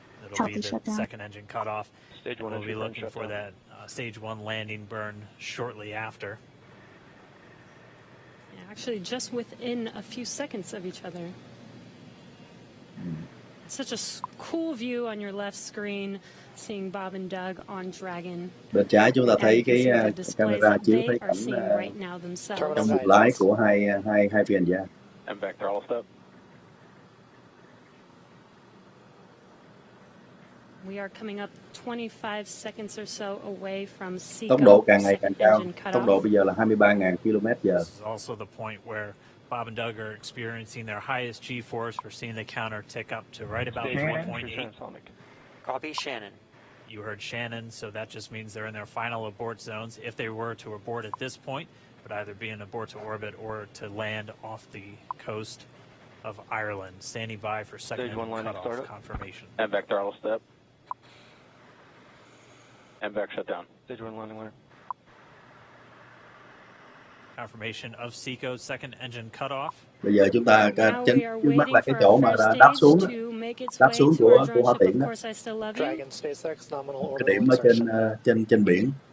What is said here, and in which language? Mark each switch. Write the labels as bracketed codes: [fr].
[en] It'll be the second engine cut off. We'll be looking for that stage 1 landing burn shortly after. Yeah, actually, just within a few seconds of each other. Such a cool view on your left screen, seeing Bob and Doug on Dragon. [vi] Bên trái chúng ta thấy cái camera chiếu thấy cảnh trong buồng lái của hai phi hành gia. [en] MVAC throttle step. We are coming up 25 seconds or so away from Seago. [vi] Tốc độ càng ngày càng cao. Tốc độ bây giờ là 23.000 km/h. [en] This is also the point where Bob and Doug are experiencing their highest G-force. We're seeing the counter tick up to right about 1.8. Copy, Shannon. You heard Shannon, so that just means they're in their final abort zones. If they were to abort at this point, it would either be an abort to orbit or to land off the coast of Ireland. Standing by for second cutoff confirmation. MVAC throttle step. MVAC shut down. Stage 1 landing line. Confirmation of Seaco's second engine cutoff. [vi] Bây giờ chúng ta trước mắt là cái chỗ mà đáp xuống của Hoa Tiễn đó. Cái điểm ở trên biển.